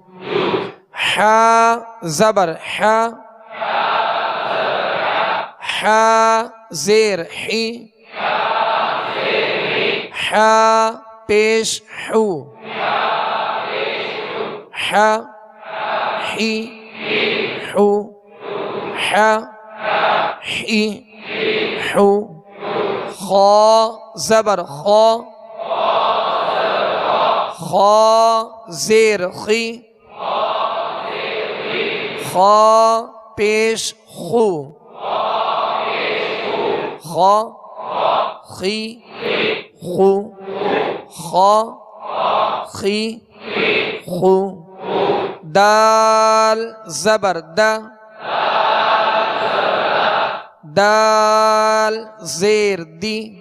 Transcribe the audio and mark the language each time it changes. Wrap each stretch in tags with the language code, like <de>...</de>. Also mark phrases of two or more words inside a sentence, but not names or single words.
<ur>حا زبر حا، حا زیر حی، حا پیش حو، حا حی حو. حی حو خا زبر خا خا زیر خی خا پیش خو خا خی خو خا خی خو دال زبر دا دال زیر دی</ur>